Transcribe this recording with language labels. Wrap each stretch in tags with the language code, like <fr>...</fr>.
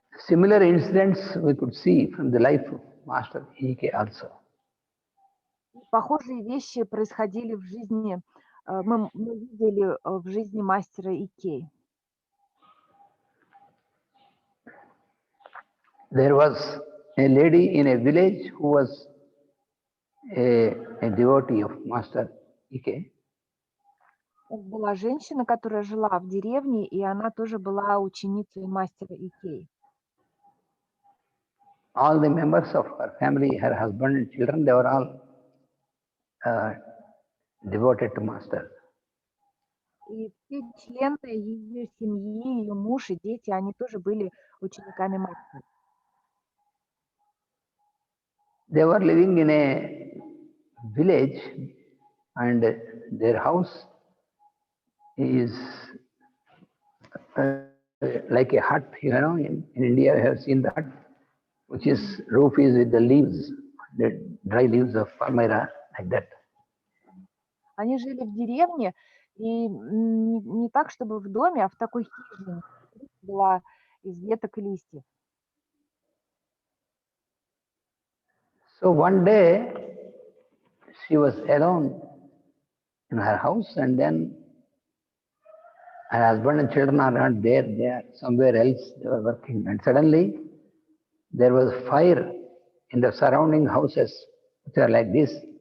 <en>Similar incidents we could see from the life of Master E.K. also.</en> <ru>Похожие вещи происходили в жизни, мы видели в жизни мастера Икей.</ru> <en>There was a lady in a village who was a devotee of Master E.K.</en> <ru>Была женщина, которая жила в деревне, и она тоже была ученицей мастера Икей.</ru> <en>All the members of her family, her husband and children, they were all devoted to Master.</en> <ru>И все члены ее семьи, ее муж и дети, они тоже были учениками мастера.</ru> <en>They were living in a village, and their house is like a hut. You know, in India, you have seen the hut, which is roof is with the leaves, the dry leaves of palmyra, like that.</en> <ru>Они жили в деревне, и не так, чтобы в доме, а в такой хижине. Крыша была из веток и листьев.</ru> <en>So one day, she was alone in her house, and then her husband and children are not there, they are somewhere else, they were working. And suddenly, there was fire in the surrounding houses, which are like this.</en>